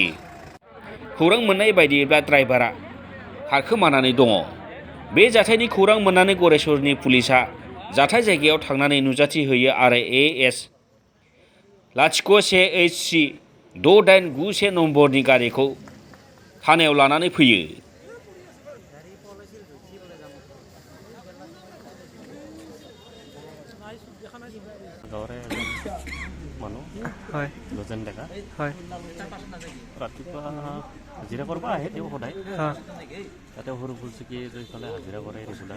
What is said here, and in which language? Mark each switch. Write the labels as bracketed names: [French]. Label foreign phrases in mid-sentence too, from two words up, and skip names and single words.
[Bodo] खौरां मोननाय बायदिब्ला ड्राइभारा खारखोमानानै दङ। बे जाथायनि खौरां मोननानै गरेस्वरनि पुलिसआ जाथाय जायगायाव थांनानै नुजाथि होयो आरो AS-01HC 6891 नम्बरनि गारिखौ थानायाव लानानै फैयो। [Assamese] ৰাতিপুৱা হাজিৰা কৰিব আহে তেওঁ সদায় তাতে সৰু ফুলচুকি এইফালে হাজিৰা কৰে ৰেগুলাৰ।